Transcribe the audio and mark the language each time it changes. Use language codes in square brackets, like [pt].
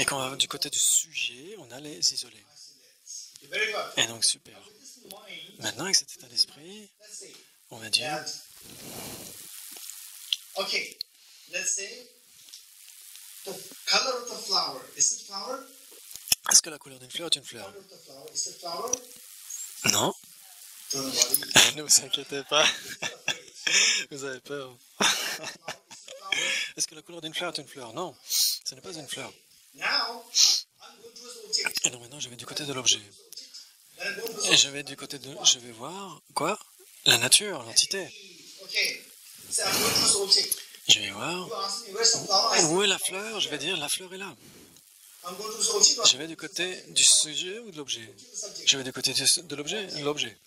[fr] Et quand on va du côté du sujet, on a les isolés. [en] Very good. [fr] Et donc, super. [en] This mind, [fr] Maintenant, avec cet état d'esprit, [en] let's say [fr] on va dire, [en] that. Okay, let's say the color of the flower. Is it flower? [fr] est-ce que la couleur d'une fleur est une fleur? [en] Color of the flower. Is it flower? [fr] Non. [en] Don't worry. [fr] Ne vous inquiétez pas. Vous avez peur. Est-ce que la couleur d'une fleur est une fleur? Non, ce n'est pas une fleur. [en] Now, I'm going to the object. [fr] Et donc maintenant, je vais du côté de l'objet. [en] Then I go to the [fr] Et je vais voir, quoi? La nature, l'entité. [en] okay. So I'm going to the object. [fr] Je vais voir, [en] You ask me where's the flower? I say, [fr] où est la fleur? Je vais dire, la fleur est là. [en] I'm going to the object. [fr] Je vais du côté du sujet ou de l'objet? Je vais du côté de l'objet, l'objet.